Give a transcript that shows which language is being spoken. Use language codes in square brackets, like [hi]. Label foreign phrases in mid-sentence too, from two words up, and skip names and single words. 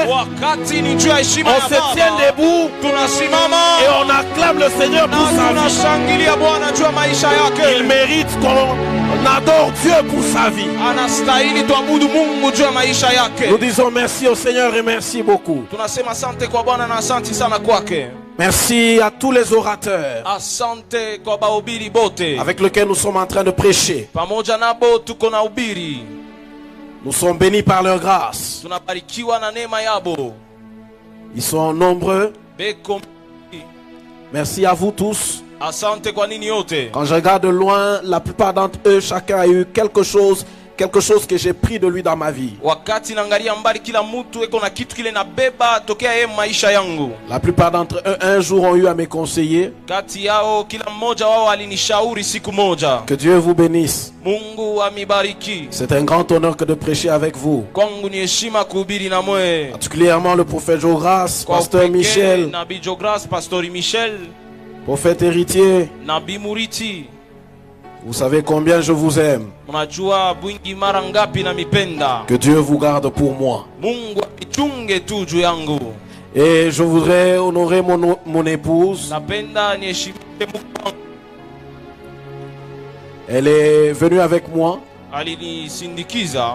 [sw] wakati ni juu ya heshima [fr] on [sw] ya [fr] se tient [sw] Baba, [fr] debout [sw] tunasimama [fr] et on acclame le Seigneur pour [sw] na [fr] sa vie. [sw] tunashangilia Bwana juu ya maisha [fr] Il [sw] yake. [fr] mérite qu'on adore Dieu pour sa vie. [sw] Anastahili tuabudu Mungu juu ya maisha yake. [fr] Nous disons merci au Seigneur et merci beaucoup. [sw] Tunasema asante kwa Bwana na asante sana kwake. [fr] Merci à tous les orateurs [sw] Asante kwa bahubiri bote [fr] avec lesquels nous sommes en train de prêcher. [sw] pamoja nabo tuko na ubiri. [fr] Nous sommes bénis par leur grâce. [sw] Tunabarikiwa na neema yabo. [fr] Ils sont nombreux. [sw] Beko, [fr] Merci à vous tous. [sw] asante kwa nini yote. [fr] Quand je regarde de loin, la plupart d'entre eux, chacun a eu quelque chose que j'ai pris de lui dans ma vie. [sw] Wakati naangalia mbali, kila mtu eko na kitu kile nabeba tokea yeye maisha yangu. [fr] La plupart d'entre eux, un jour, ont eu à me conseiller. [sw] Kati yao kila mmoja wao alinishauri siku moja. [fr] Que Dieu vous bénisse. [sw] Mungu amibariki. [fr] C'est un grand honneur que de prêcher avec vous. [sw] Kwangu ni heshima kuhubiri na mwe. [fr] Particulièrement le prophète Joras, [sw] Kwa [fr] pasteur [sw] upekee, Michel, Nabii Jogras, Pastori Michel, [fr] prophète héritier. [sw] Nabii Muriti. [fr] Vous savez combien je vous aime. [sw] Mnajua bwingi mara ngapi na mipenda. [fr] Que Dieu vous garde pour moi. [sw] Mungu amichunge tu juu yangu. [fr] Et je voudrais honorer mon épouse. [sw] Napenda niheshimishe Mungu wangu. [fr] Elle est venue avec moi. [sw] Alinisindikiza.